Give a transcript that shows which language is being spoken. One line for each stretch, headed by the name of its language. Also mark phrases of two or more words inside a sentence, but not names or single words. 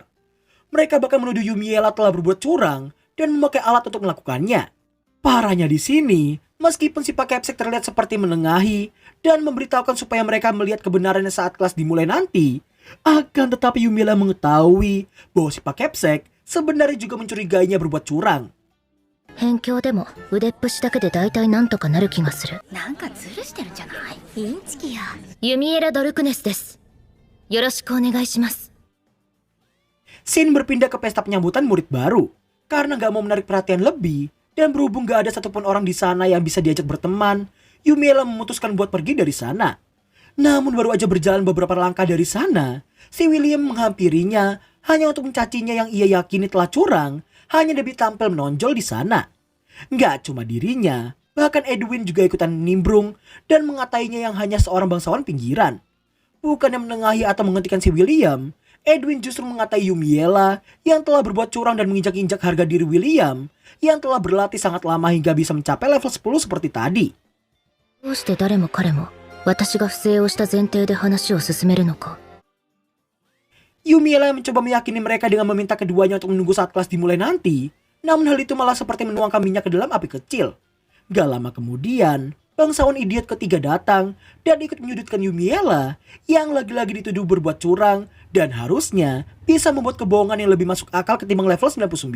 Indonesian: Mereka bahkan menuduh Yumiella telah berbuat curang dan memakai alat untuk melakukannya. Parahnya di sini, meskipun si Pak Kepsek terlihat seperti menengahi dan memberitahukan supaya mereka melihat kebenarannya saat kelas dimulai nanti, akan tetapi Yumiella mengetahui bahwa si Pak Kepsek sebenarnya juga mencurigainya berbuat curang.
Japanese: 辺境でも腕っぷしだけで大体なんとかなる気がする。なんかズルしてるんじゃない？インチキや。ユミエラ・ドルクネスです。よろしくお願いします。
Indonesian: Shin berpindah ke pesta penyambutan murid baru karena gak mau menarik perhatian lebih, dan berhubung gak ada satupun orang di sana yang bisa diajak berteman, Yumiella memutuskan buat pergi dari sana. Namun baru aja berjalan beberapa langkah dari sana, si William menghampirinya hanya untuk mencacinya yang ia yakini telah curang hanya demi tampil menonjol di sana. Nggak cuma dirinya, bahkan Edwin juga ikutan nimbrung dan mengatainya yang hanya seorang bangsawan pinggiran. Bukannya menengahi atau menghentikan si William, Edwin justru mengatai Yumiella yang telah berbuat curang dan menginjak-injak harga diri William yang telah berlatih sangat lama hingga bisa mencapai level 10 seperti tadi.
Japanese: どうして誰も彼も私が不正をした前提で話を進めるのか。
Indonesian: Yumiella mencoba meyakini mereka dengan meminta keduanya untuk menunggu saat kelas dimulai nanti, namun hal itu malah seperti menuangkan minyak ke dalam api kecil. Gak lama kemudian, bangsawan idiot ketiga datang dan ikut menyudutkan Yumiella yang lagi-lagi dituduh berbuat curang dan harusnya bisa membuat kebohongan yang lebih masuk akal ketimbang level 99.